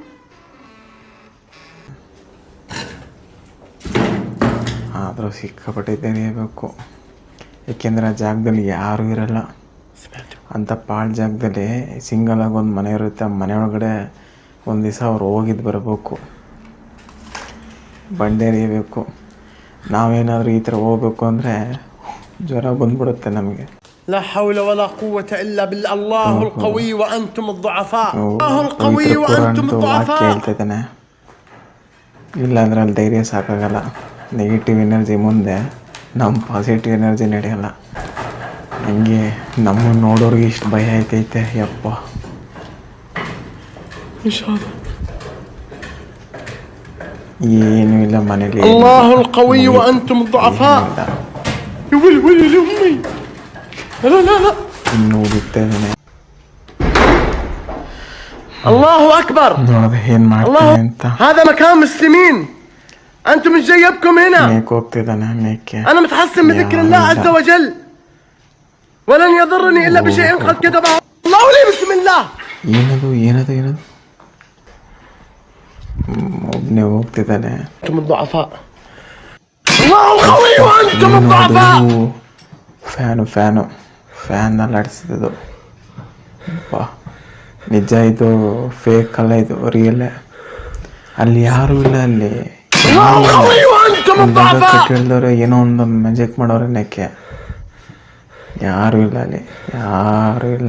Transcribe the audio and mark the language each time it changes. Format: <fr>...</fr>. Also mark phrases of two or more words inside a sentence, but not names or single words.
<kn>ಏಕೆಂದರೆ ಆ ಜಾಗದಲ್ಲಿ ಯಾರೂ ಇರಲ್ಲ. ಅಂಥ ಪಾಳು ಜಾಗದಲ್ಲಿ ಸಿಂಗಲಾಗಿ ಒಂದು ಮನೆ ಇರುತ್ತೆ. ಆ ಮನೆ ಒಳಗಡೆ ಒಂದು ದಿವಸ ಅವ್ರು ಹೋಗಿದ್ದು ಬರಬೇಕು, ಬಂಡೆ ಎರಿಯಬೇಕು. ನಾವೇನಾದರೂ ಈ ಥರ ಹೋಗ್ಬೇಕು ಅಂದರೆ ಜ್ವರ ಬಂದ್ಬಿಡುತ್ತೆ ನಮಗೆ.</kn> <ar>لا حول ولا قوة إلا بالله الله القوي وأنتم الضعفاء الله القوي وأنتم الضعفاء</ar> <kn>ಹೇಳ್ತಿದ್ದಾನೆ. ಇಲ್ಲಾಂದ್ರೆ ಅಲ್ಲಿ ಧೈರ್ಯ ಸಾಕಾಗಲ್ಲ.</kn> <en>negative energy</en> <kn>ಮುಂದೆ ನಮ್ಮ</kn> <en>positive energy</en> <kn>ನಡೆಯಲ್ಲ. ಹಂಗೆ ನಮ್ಮನ್ನು ನೋಡೋರಿಗೆ ಇಷ್ಟು ಭಯ ಆಯ್ತೈತೆ. ಯಪ್ಪ, ಏನೂ ಇಲ್ಲ ಮನೇಲಿ.</kn> <ar>الله القوي وأنتم الضعفاء ولي ولي لأمي لا لا لا</ar> <kn>ಇನ್ನೂ ಬಿಡ್ತಾನೆ.</kn> <ar>الله أكبر.</ar> <kn>ನೋಡೋದು ಏನು ಮಾಡ್ತಾನೆ ಅಂತ.</kn> <ar>هذا مكان مسلمين أنتم مش جايبكم هنا.</ar> <kn>ಮೇಕೆ ಹೋಗ್ತಿದ್ದಾನೆ. ಮೇಕೆ</kn> <ar>أنا متحسن بذكر الله عز وجل ولن يضرني إلا بشيء قد كتبه الله لي. بسم الله.</ar> <kn>ಏನದು ಒಬ್ಬನೇ ಹೋಗ್ತಿದ್ದಾನೆ.</kn> <ar>أنتم الضعفاء الله القوي وأنتم الضعفاء.</ar> <kn>ಫ್ಯಾನ್ ಅಲ್ಲಾಡಿಸಿದ್ದು. ನಿಜ, ಇದು ಫೇಕ್ ಅಲ್ಲ, ಇದು ರಿಯಲ್. ಅಲ್ಲಿ ಯಾರೂ ಇಲ್ಲ. ಅಲ್ಲಿ ಕಟ್ಟಿಳಿದವ್ರೆ ಏನೋ ಒಂದು ಮ್ಯಾಜಿಕ್ ಮಾಡೋರೆ. ನೆಕ್ಕೆ ಯಾರೂ ಇಲ್ಲ, ಅಲ್ಲಿ ಯಾರೂ ಇಲ್ಲ.</kn>